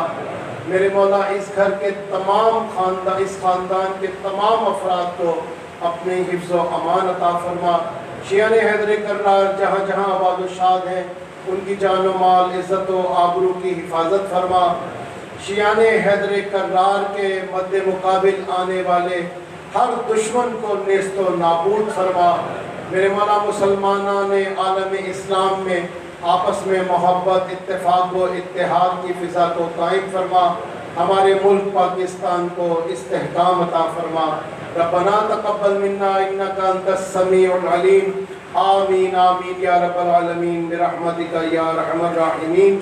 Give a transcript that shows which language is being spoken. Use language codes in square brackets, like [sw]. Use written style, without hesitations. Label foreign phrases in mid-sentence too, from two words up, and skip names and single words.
[ur] میرے مولا اس گھر کے تمام اس خاندان کے تمام افراد کو اپنے حفظ و امان عطا فرما۔ شیعان حیدر کرار جہاں جہاں آباد و شاد ہیں، ان کی جان و مال، عزت و آبرو کی حفاظت فرما۔ شیعان حیدر کرار کے مد مقابل آنے والے ہر دشمن کو نیست و نابود فرما۔ میرے مولا مسلمانان عالم اسلام میں آپس میں محبت، اتفاق و اتحاد کی فضا کو قائم فرما۔ ہمارے ملک پاکستان کو استحکام عطا فرما۔ [ar] ربنا تقبل منا انک انت السمیع العلیم، آمین آمین یا رب العالمین برحمتک یا ارحم الراحمین۔